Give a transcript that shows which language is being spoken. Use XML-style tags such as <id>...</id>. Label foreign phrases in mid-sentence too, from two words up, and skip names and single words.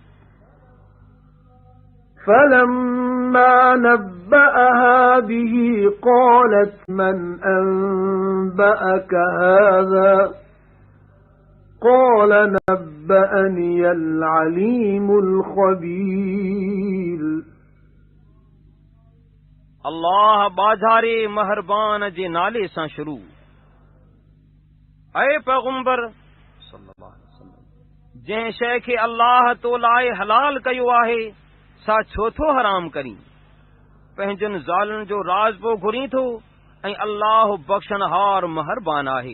<ar>فَلَمَّا نَبَّأَهَا بِهِ قَالَتْ مَنْ أَنبَأَكَ هَذَا قَالَ نَبَّأَنِيَ الْعَلِيمُ الْخَبِيرُ।</ar> <sd>अल्लाह बाज़ारे महरबान जे नाले सां शुरू। ऐ पैगंबर</sd> <ar>صلى الله عليه وسلم,</ar> <sd>जंहिं शइ खे अल्लाह तो लाइ हलाल कयो आहे सा छो थो हराम करी? पंहिंजनि ज़ालुनि जो राज़ पो घुरी थो ऐं अल्लाह बख़्शनहार महरबान आहे।</sd>